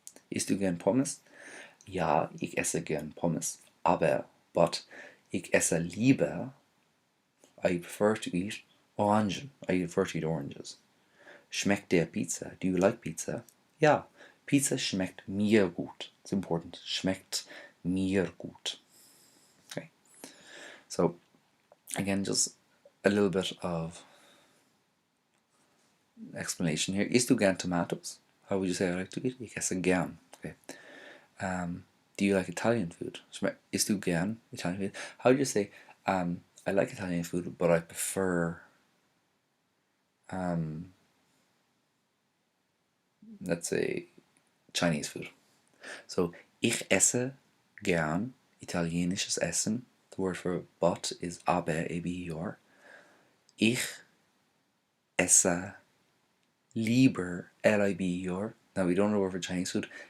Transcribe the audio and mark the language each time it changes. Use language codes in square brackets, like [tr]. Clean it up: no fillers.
[de] Isst du gern Pommes? Ja, ich esse gern Pommes. [en] But, [de] ich esse lieber, [en] I prefer to eat Orangen. I prefer to eat oranges. [de] Schmeckt der Pizza? [en] Do you like pizza? [de] Ja, Pizza schmeckt mir gut. [en] It's important. [de] Schmeckt mir gut. [en] Okay. So, again, just a little bit of explanation here. [de] Isst du gern [en] tomatoes? How would you say I like to eat? [de] Ich esse gern. [en] Okay. Do you like Italian food? [de] Isst du gern [en] Italian food? How would you say, I like Italian food, but I prefer, let's say, Chinese food. [de] So, ich esse gern italienisches Essen. [en] The word for but is aber, A-B-E-R. [de] Ich esse lieber, [en] L-I-B-E-R. Now, we don't know the word for Chinese food.